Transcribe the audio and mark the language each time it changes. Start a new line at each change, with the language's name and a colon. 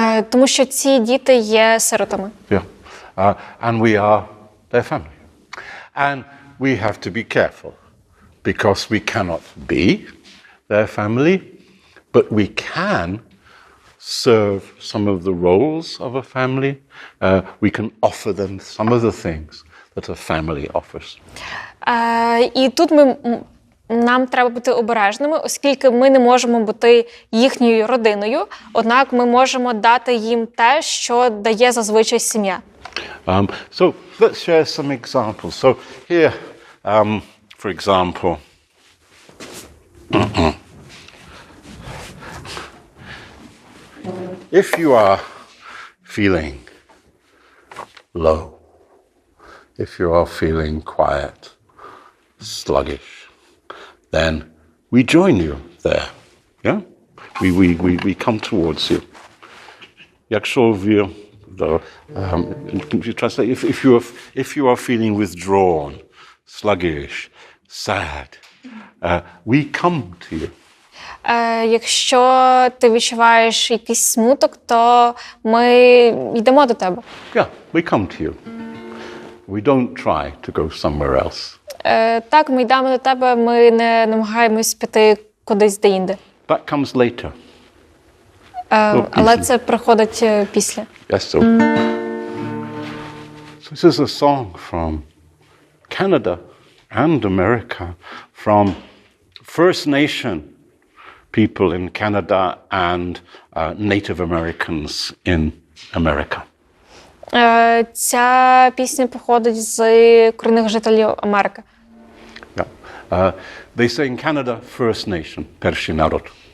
Ukrainian: Тому що ці діти є сиротами.
English: Yeah. And we are their family. And we have to be careful because we cannot be their family, but we can serve some of the roles of a family. We can offer them some of the things that a family offers.
Ukrainian: І тут нам треба бути обережними, оскільки ми не можемо бути їхньою родиною, однак ми можемо дати їм те, що дає зазвичай сім'я.
English: So let's share some examples. So here, for example, if you are feeling low, if you are feeling quiet, sluggish, then we join you there. Yeah? We come towards you.
Ukrainian: Якщо ви
English: you translate, if you are feeling withdrawn, sluggish, sad, we come to you.
Ukrainian: Якщо ти відчуваєш якийсь смуток, то ми йдемо до тебе.
English: Yeah, we come to you. We don't try to go somewhere else.
Ukrainian: Так, ми йдемо до тебе, ми не намагаємось піти кудись деінде.
English: That comes later.
Ukrainian: Але це приходить після.
English: Yes, so this is a song from Canada and America, from First Nation people in Canada and Native Americans in America.
Ukrainian: Ця пісня походить з корінних жителів Америки.
English: Yeah. They say in Canada, First Nation,
Ukrainian: перший народ.